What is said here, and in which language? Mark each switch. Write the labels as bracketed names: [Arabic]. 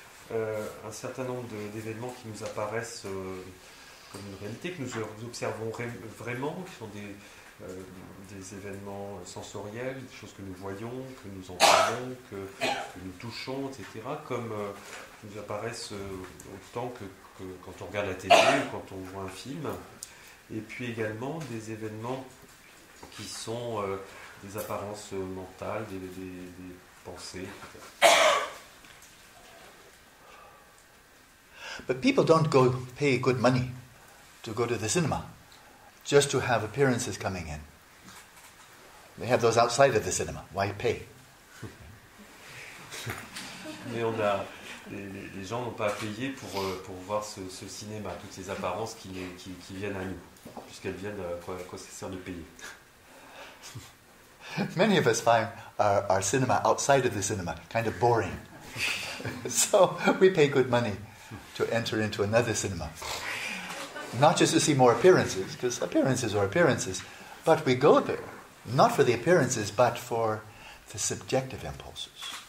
[French] Un certain nombre d'événements qui nous apparaissent comme une réalité, que nous observons vraiment, qui sont des événements sensoriels, des choses que nous voyons, que nous entendons, que nous touchons, etc., comme nous apparaissent autant que quand on regarde la télé ou quand on voit un film. Et puis également des événements qui sont des apparences mentales, des pensées, etc. [English] But people don't go pay good money to go to the cinema just to have appearances coming in. They have those outside of the cinema. Why pay? [French] Mais les gens n'ont pas à payer pour voir ce cinéma, toutes ces apparences qui viennent à nous, puisqu'elles viennent à quoi ça sert de payer. [English] Many of us find our cinema outside of the cinema kind of boring. So we pay good money to enter into another cinema. Not just to see more appearances, because appearances are appearances, but we go there, not for the appearances, but for the subjective impulses.